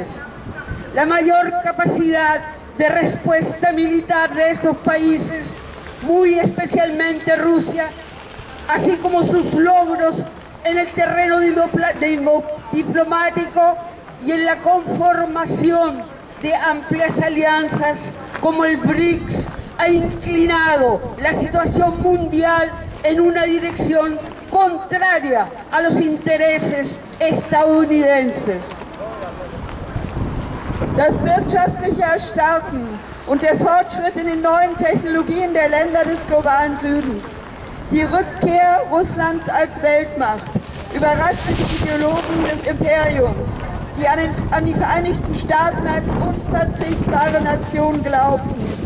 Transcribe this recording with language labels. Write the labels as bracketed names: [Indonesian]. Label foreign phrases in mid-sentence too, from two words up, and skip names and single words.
[Spanish] La mayor capacidad de respuesta militar de estos países, muy especialmente Rusia, así como sus logros en el terreno diplomático y en la conformación de amplias alianzas como el BRICS, ha inclinado la situación mundial en una dirección contraria a los intereses estadounidenses. [German] Das wirtschaftliche Erstarken und der Fortschritt in den neuen Technologien der Länder des globalen Südens, die Rückkehr Russlands als Weltmacht, überraschte die Ideologen des Imperiums, die an die Vereinigten Staaten als unverzichtbare Nation glaubten